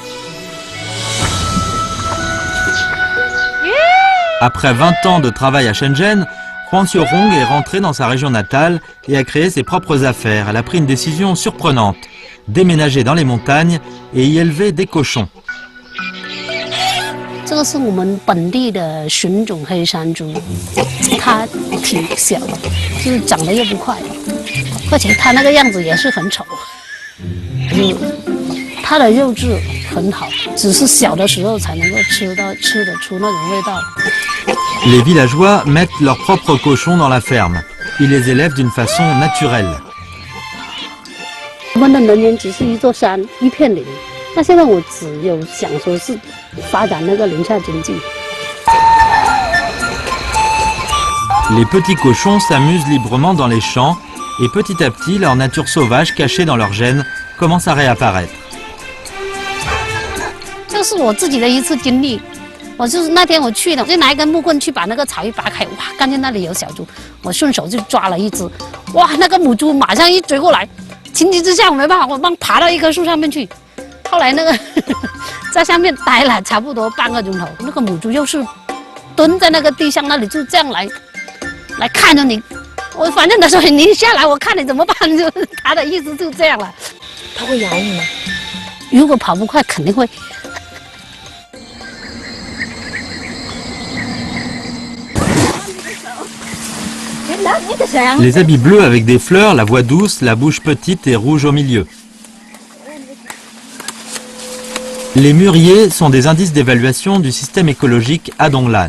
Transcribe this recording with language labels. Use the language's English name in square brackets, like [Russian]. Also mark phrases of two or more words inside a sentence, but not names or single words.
[French] Après 20 ans de travail à Shenzhen, Huang Xiaorong est rentrée dans sa région natale et a créé ses propres affaires. Elle a pris une décision surprenante, déménager dans les montagnes et y élever des cochons. [Chinese] 这个是我们本地的纯种黑山猪，它挺小的，就是长得又不快，而且它那个样子也是很丑，它的肉质很好，只是小的时候才能够吃得出那种味道。 [French] Les villageois mettent leurs propres cochons dans la ferme. Ils les élèvent d'une façon naturelle. [Chinese] 我们的能源只是一座山，一片林。那现在我只有想说是发展那个林下经济。 [French] Les petits cochons s'amusent librement dans les champs et petit à petit, leur nature sauvage cachée dans leur gènes commence à réapparaître. [Chinese] 这是我自己的一次经历。我就是那天我去的，我就拿一根木棍去把那个草一拔开，哇，看见那里有小猪，我顺手就抓了一只，哇，那个母猪马上一追过来，情急之下我没办法，我帮爬到一棵树上面去。后来那个在上面待了差不多半个钟头，那个母猪又是蹲在那个地上那里，就这样来看着你。我反正他说你下来，我看你怎么办，就是他的意思就这样了。它会咬你吗？如果跑不快，肯定会。 [French] Les habits bleus avec des fleurs, la voix douce, la bouche petite et rouge au milieu. Les mûriers sont des indices d'évaluation du système écologique à Donglan.